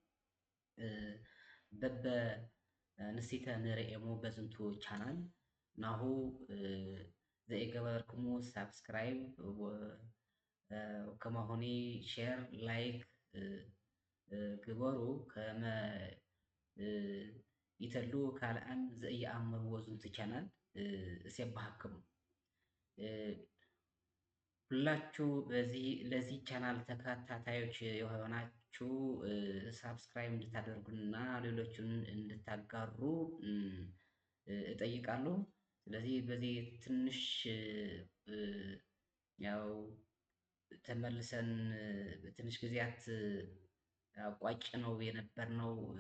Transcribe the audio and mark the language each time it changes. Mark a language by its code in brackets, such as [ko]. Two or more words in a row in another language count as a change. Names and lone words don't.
[gez] በበ ንስቲተ ንርኤሙ በዝንቱ ቻናል ናሁ ዘይገበርክሙ ሳብስክራይብ ከማሁኒ [en] share like [gez] ግበሩ ከመ ይተሉ ካልአን ዘየኣምርዎ ዝንቱ ቻናል እሴባሃክሙ [am] ሁላችሁ ለዚህ ቻናል ተከታታዮች የሆናችሁ ሳብስክራይብ እንድታደርጉና ሌሎችን እንድታጋሩ እጠይቃለሁ። ስለዚህ በዚህ ትንሽ ያው ተመልሰን ትንሽ ጊዜያት አቋጭ ነው የነበርነው